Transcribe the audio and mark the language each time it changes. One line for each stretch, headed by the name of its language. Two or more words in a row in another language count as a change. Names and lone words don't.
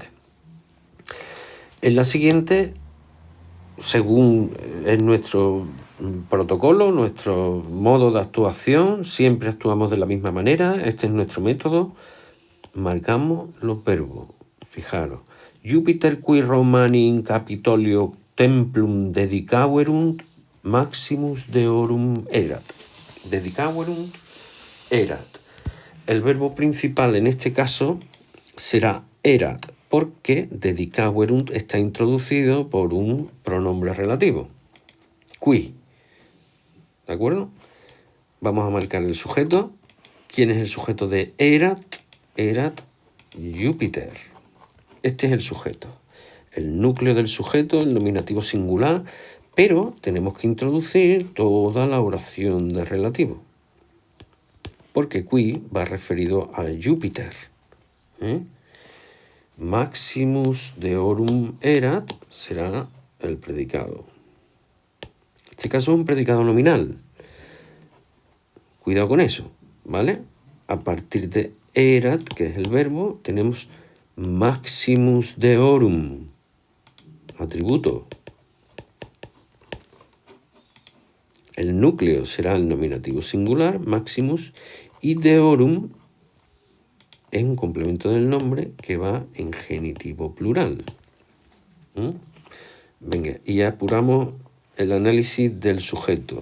Spanish: En la siguiente, según es nuestro protocolo, nuestro modo de actuación, siempre actuamos de la misma manera. Este es nuestro método. Marcamos los verbos. Fijaros.
Latin: Jupiter qui Romani in Capitolio templum dedicaverunt maximus deorum erat. Dedicaverunt erat.
Spanish: El verbo principal en este caso será erat, porque dedicaverunt está introducido por un pronombre relativo. Qui. ¿De acuerdo? Vamos a marcar el sujeto. ¿Quién es el sujeto de erat? Erat Júpiter. Este es el sujeto. El núcleo del sujeto, el nominativo singular, pero tenemos que introducir toda la oración de relativo. Porque qui va referido a Júpiter.
Latin: Maximus deorum erat
Spanish: será el predicado. En este caso es un predicado nominal. Cuidado con eso, ¿vale? A partir de erat, que es el verbo, tenemos
Latin: maximus deorum,
Spanish: atributo. El núcleo será el nominativo singular, maximus, y deorum es un complemento del nombre que va en genitivo plural. Venga, y apuramos el análisis del sujeto.